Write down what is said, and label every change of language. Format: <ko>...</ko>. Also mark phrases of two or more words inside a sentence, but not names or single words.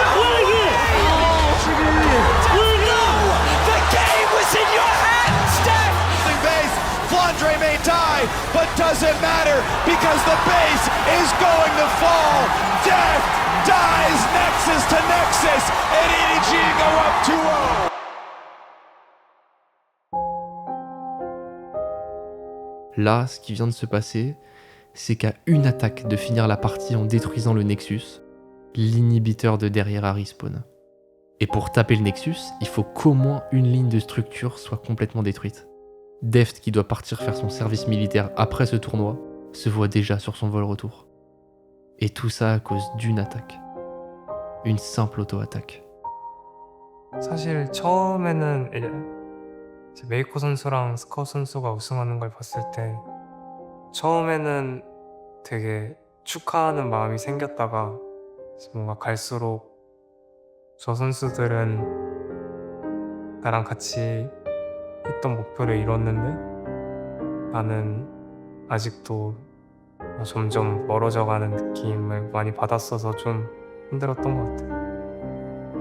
<en>The game was in your hands, Def. The base, Flandre may die, but doesn't matter because the base is going to fall. Def dies Nexus to Nexus, and EDG go up 2-0.</en> <fr>Là, ce qui vient de se passer, c'est qu'à une attaque de finir la partie en détruisant le Nexus, l'inhibiteur de derrière a respawn. Et pour taper le Nexus, il faut qu'au moins une ligne de structure soit complètement détruite. Deft, qui doit partir faire son service militaire après ce tournoi, se voit déjà sur son vol retour. Et tout ça à cause d'une attaque. Une simple auto-attaque.</fr> <ko>사실 처음에는 이제 메이코 선수랑 스카우 선수가 우승하는 걸 봤을 때 처음에는 되게 축하하는 마음이 생겼다가 뭔가 갈수록 저 선수들은 나랑 같이 했던 목표를 이뤘는데 나는 아직도 점점 멀어져가는 느낌을 많이 받았어서 좀 힘들었던 것 같아요.</ko>